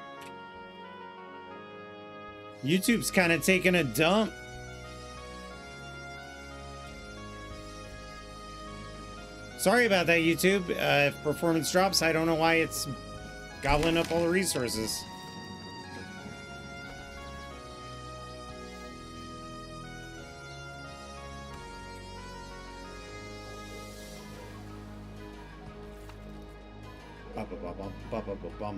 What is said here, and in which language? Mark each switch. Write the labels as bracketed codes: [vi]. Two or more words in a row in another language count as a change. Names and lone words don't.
[en] YouTube's kind of taking a dump. Sorry about that, YouTube. If performance drops, I don't know why it's gobbling up all the resources. Ba-ba-ba-bum, ba-ba-ba-bum.